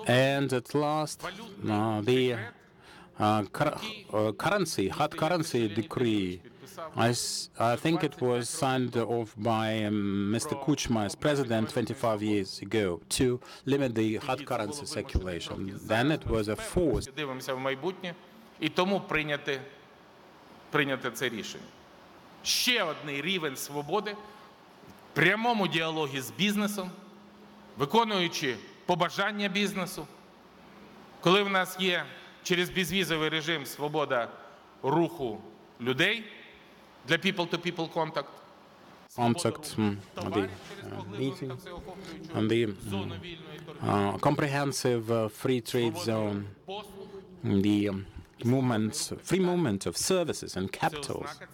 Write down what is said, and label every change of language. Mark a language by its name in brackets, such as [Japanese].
[English] And at last, the hard currency decree, I think it was signed off by Mr. Kuchma as president 25 years ago to limit the hard currency circulation. Then it was a force. [Ukrainian] Дивимося в майбутнє і тому прийняти це рішення. Ще один рівень свободи в прямому діалогі з бізнесом, виконуючи побажання бізнесу. Коли в нас є через безвізовий режим свобода руху людей для [English] people-to-people contact, the meeting, and the comprehensive free trade zone, the free movement of services and capitals.